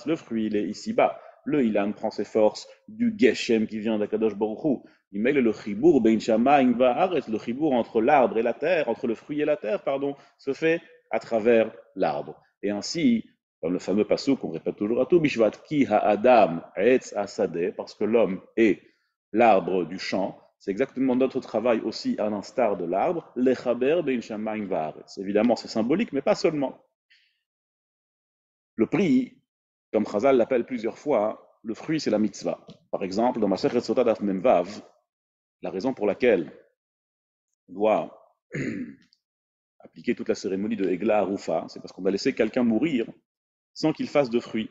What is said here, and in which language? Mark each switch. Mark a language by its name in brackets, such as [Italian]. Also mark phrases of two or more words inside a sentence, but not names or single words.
[French] Le fruit, il est ici-bas. Le Ilan prend ses forces du Geshem qui vient d'Akadosh Baruch Hu. Il met le [Hebrew] חיבור בין שמים וארץ, [French] le chibour entre l'arbre et la terre, entre le fruit et la terre, pardon, se fait à travers l'arbre. Et ainsi, dans le fameux passouk qu'on répète toujours à tout, bishvat [Hebrew] כי האדם עץ השדה, [French] parce que l'homme est l'arbre du champ, c'est exactement notre travail aussi à l'instar de l'arbre, [Hebrew] לחבר בין שמים וארץ. [French] Évidemment, c'est symbolique, mais pas seulement. Le prix, comme Chazal l'appelle plusieurs fois, le fruit c'est la mitzvah. Par exemple, dans Masechet Sotah Daf Mem Vav, la raison pour laquelle on doit appliquer toute la cérémonie de [Hebrew] עגלה ערופה, [French] c'est parce qu'on va laisser quelqu'un mourir sans qu'il fasse de fruits.